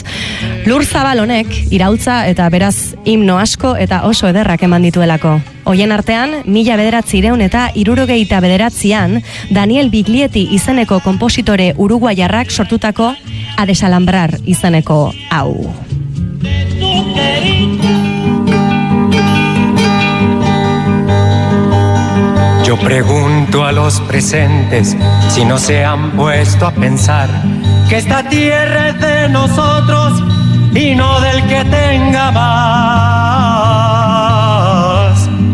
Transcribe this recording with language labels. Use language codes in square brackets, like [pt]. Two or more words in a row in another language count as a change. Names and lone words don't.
[eu] Lur zabal honek iraultza eta beraz himno asko eta oso ederrak eman dituelako. Hoien artean, 1900 eta 1969an Daniel Biglietti izeneko konpositore uruguaiarrak sortutako A Desalambrar izeneko hau. [es] Yo pregunto a los presentes si no se han puesto a pensar que esta tierra es de nosotros y no del que tenga más.